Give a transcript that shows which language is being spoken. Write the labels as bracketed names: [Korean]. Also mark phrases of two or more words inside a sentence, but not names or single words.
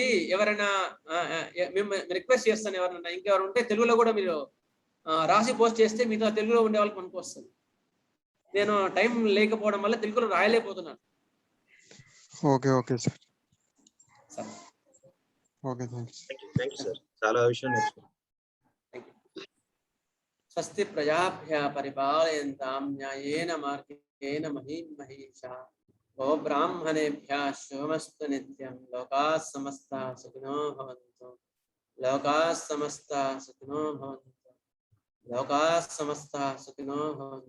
[Telugu] ఎవరైనా మేము రిక్వెస్ట్ చేస్తాను, ఎవరైనా ఇంకెవరు ఉంటే తెలుగులో కూడా మీరు రాసి పోస్ట్ చేస్తే మీతో తెలుగులో ఉండే వాళ్ళకి మనకు వస్తుంది. నేను టైం లేకపోవడం వల్ల తెలుగులో రాయలేకపోతున్నాను. [English] okay sir. okay, thank you sir. [Telugu] చాలా విషయం నేర్చుకున్నాను. [Sanskrit] స్వస్తి ప్రజాభ్యः పరిపాలయంతాం న్యాయేన మార్గేణ మహీం మహీషా. గో బ్రాహ్మణేభ్యः శుభమస్తు నిత్యం. లోకాः సమస్తాः సుఖినో భవంతు. లోకాः సమస్తాः సుఖినో భవంతు. లోకాः సమస్తాः సుఖినో భవంతు.